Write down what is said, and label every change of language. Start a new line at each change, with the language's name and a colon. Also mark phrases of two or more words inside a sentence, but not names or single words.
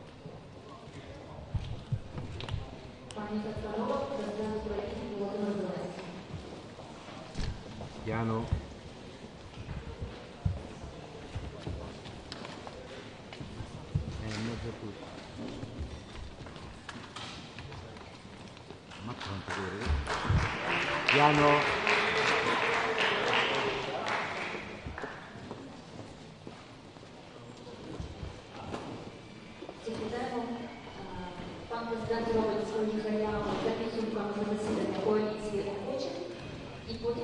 Italian: Piano. In mezzo a tutto. Ma quanto deve? Piano.
Ukrainian: Пан президент робить свою заяву за підсумками засідання коаліції охочих і потім